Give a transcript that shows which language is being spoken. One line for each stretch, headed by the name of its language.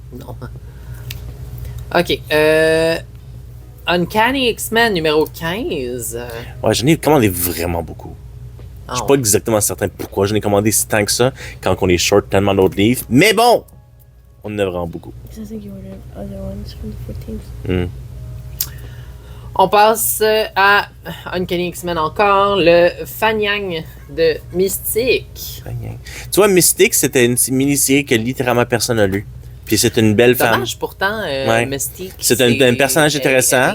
French: Non. OK. Uncanny X-Men numéro 15. Ouais, j'en ai commandé vraiment beaucoup. Je suis pas exactement certain pourquoi j'en ai commandé si tant que ça, quand on est short tellement d'autres livres. Mais bon! On en a vraiment beaucoup.
English: I think you ordered other ones from the 14th.
French: On passe à Uncanny X-Men encore, le Fanyang de Mystique. Tu vois, Mystique, c'était une mini-série que littéralement personne n'a lu. Puis c'est une belle femme. Dommage, pourtant, Ouais. Mystique. C'est un personnage intéressant,